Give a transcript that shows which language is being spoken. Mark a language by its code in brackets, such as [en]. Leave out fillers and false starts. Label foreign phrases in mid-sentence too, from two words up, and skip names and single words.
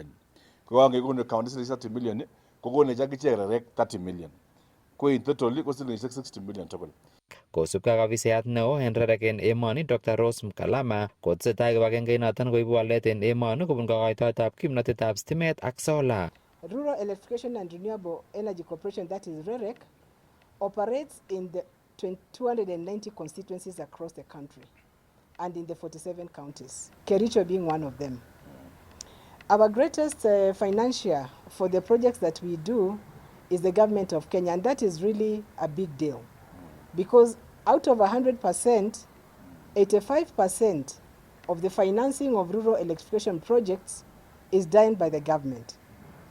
[kln] Kokangekonu county silingishek 30 million kokonech akichek Rerek 30 million. Ko [en] in total [kln] ko silingishek 60 million tugul. Kosubkei ak ofisiyat neo en Rerek en emoni Dr. Rose Mkalama kotesetai kibagengenoton koibu walet en emoni kobun kokoitoetab kimnatetab stimet ak sola. [en] Rural Electrification and Renewable Energy Corporation, that is Rerek, operates in the 290 constituencies across the country and in the 47 counties, Kericho being one of them. Our greatest financier for the projects that we do is the government of Kenya, and that is really a big deal because out of 100%, 85% of the financing of rural electrification projects is done by the government.